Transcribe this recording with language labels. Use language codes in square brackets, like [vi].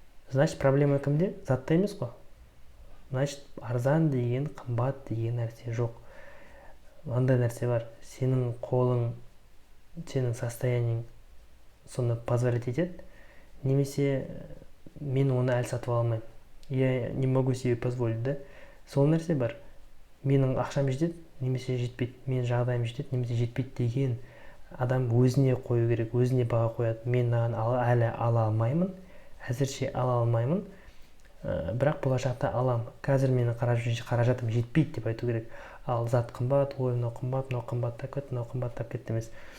[ru] Значит, [kk] проблема кімде? Затта емес қой. Значит, арзан деген, қымбат деген нәрсе жоқ. Андай нәрсе бар. Сенің қолың, сенің состояниең соны позволить етеді. Немесе мен оны әлі сатып алмаймын. [ru] Я не могу себе позволить, да? [kk] Сол нәрсе бар. Менің ақшам жетеді, немесе жетпейді. Мен жағдайым жетеді, немесе жетпейді деген адам өзіне қою керек, өзіне баға қояды. Мен әлі ала алмаймын, әзірше ала алмаймын, бірақ болашақта алам. Қазір менің қаражатым жетпейді деп айту керек. Ал зат қымбат, ой, мынау қымбаттап кетті, мынау қымбаттап кетті емес.